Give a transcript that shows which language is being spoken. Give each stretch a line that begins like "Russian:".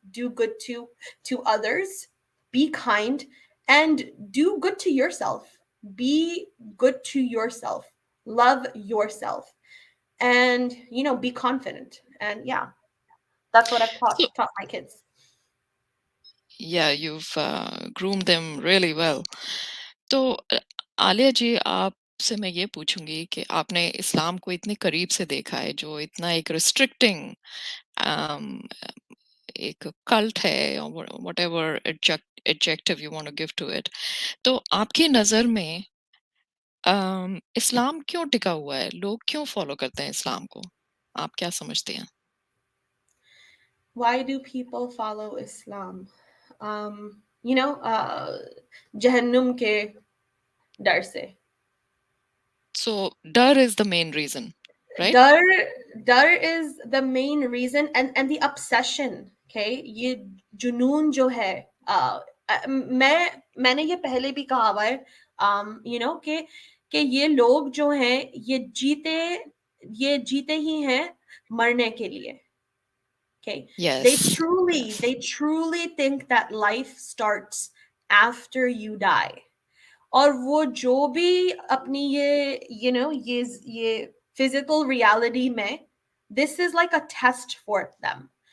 English: Do good to others. Be kind, and do good to yourself. Be good to yourself. Love yourself, and be confident. And yeah, that's what I've So taught my kids. yeah, you've groomed them really well.
Hindi: तो आलिया जी, आपसे मैं ये पूछूंगी कि आपने इस्लाम को इतने करीब से देखा है, जो इतना एक रिस्ट्रिक्टिंग एक कल्ट है, और
English: whatever adjective you want to give to it,
Hindi: तो आपकी नजर में इस्लाम क्यों टिका हुआ है? लोग क्यों फॉलो करते हैं इस्लाम को? आप क्या समझते हैं?
English: Why do people follow Islam?
Hindi: Jahannam ke dar se.
English: So डर is the main reason, right? Dar dar is the main reason, and the obsession.
Hindi: Okay, ये जुनून जो है, मैंने ये पहले भी कहा हुआ है, कि ये लोग जो हैं ये जीते ही हैं मरने के लिए. Okay.
English: Yes. They truly think that life starts after you die.
Hindi: और वो जो भी अपनी ये physical reality में,
English: this is like a test for them.